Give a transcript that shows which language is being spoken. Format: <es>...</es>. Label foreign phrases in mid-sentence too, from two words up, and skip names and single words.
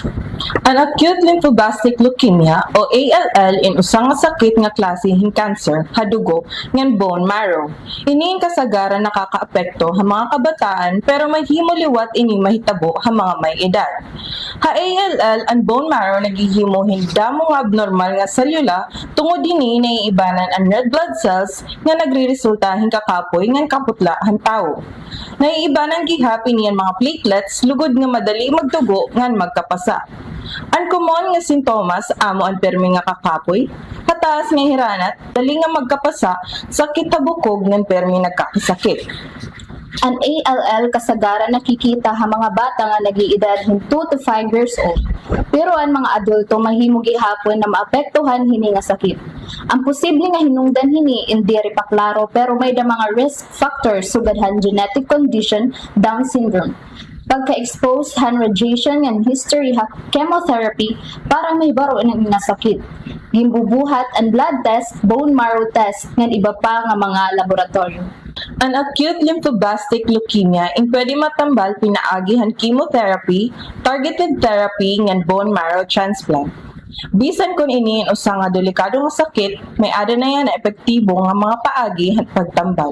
<war>Ang</war> <en>acute lymphoblastic leukemia</en> <war>o ALL in usang nga sakit nga klase hin cancer hadugo ngan</war> <en>bone marrow.</en> <war>Ini kasagaran nakakaapekto ha mga kabataan pero mahimo liwat ini mahitabo ha mga may edad. Ha ALL ang</war> <en>bone marrow</en> <war>naghihimo hindamo nga abnormal nga selula tungod dinhi naiibanan ang</war> <en>red blood cells</en> <war>nga nagreresulta hin kakapoy ngan kaputla han tawo. Naiibanan gihapon niyan mga platelets lugod nga madali magtugo ngan magkapasa. Ang common nga sintomas amo ang permi nga kakapoy, pataas nga hiranat, dali nga magkapasa, sakit ta bukog ngan permi nagkakasakit. Ang ALL kasagaran nakikita ha mga bata nga nag-iedad 2 to 5</war> <en>years old.</en> <war>Pero ang mga adulto mahimo gihapon na maapektuhan hini nga sakit. Ang posible nga hinungdan hini indiri pa klaro pero may da mga</war> <en>risk factors</en> <war>sugad han</war> <en>genetic condition</en> <war>Down syndrome. Pagka-expose han</war> <en>radiation and history</en> <war>ha chemotherapy para may baro ng nasakit. Gimbubuhat ang</war> <en>blood test, bone marrow test,</en> <war>ngan iba pa nga mga laboratorio. Ang</war> <en>acute lymphoblastic leukemia</en> <war>in pwede matambal pinaagi han chemotherapy,</war> <en>targeted therapy,</en> <war>ngan</war> <en>bone marrow transplant.</en> <war>Bisan kun ini usang nga delikado nga sakit, may ada na yan na epektibo nga mga paagi at pagtambal.</war>